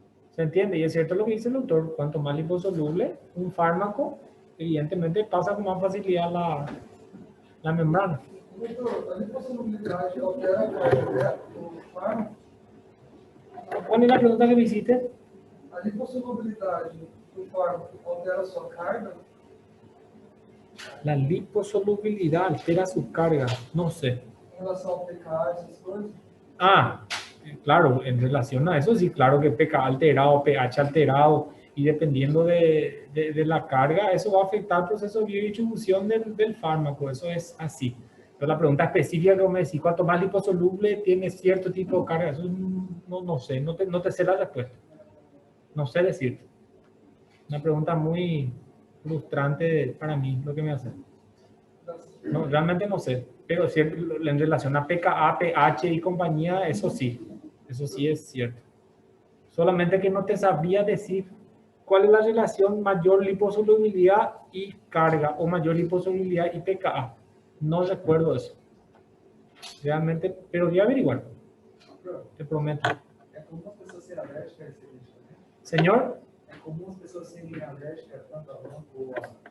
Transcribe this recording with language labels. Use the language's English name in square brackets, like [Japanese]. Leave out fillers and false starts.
[Spanish] ¿Se entiende? Y es cierto lo que dice el doctor, cuanto más liposoluble un fármaco, evidentemente pasa con más facilidad la membrana. [Portuguese] Doutor, a lipossolubilidade altera a carga do fármaco? [Spanish] ¿Cuál es la pregunta que me hiciste? [Portuguese] A lipossolubilidade do fármaco altera a sua carga? [Spanish] La liposolubilidad altera su carga, no sé. [Portuguese] Em relação ao pKa, essas coisas? [Spanish] Ah, claro, en relación a eso sí, claro que pK alterado, pH alterado, y dependiendo de la carga, eso va a afectar el proceso de biodistribución del fármaco, eso es así. Pero la pregunta específica que me decís, cuanto más liposoluble tiene cierto tipo de carga, eso no sé, no te sé la respuesta. No sé decirte. Una pregunta muy frustrante para mí, lo que me hace. No, realmente no sé, pero cierto, en relación a pKa, pH y compañía, eso sí es cierto. Solamente que no te sabría decir cuál es la relación mayor liposolubilidad y carga o mayor liposolubilidad y pKa. No recuerdo eso. Realmente, pero voy a averiguar. Te prometo. [Portuguese] É comum as pessoas serem alérgicas a esse medicamento? [Spanish] Señor, [Portuguese] É comum as pessoas serem alérgicas tanto a banco ou a...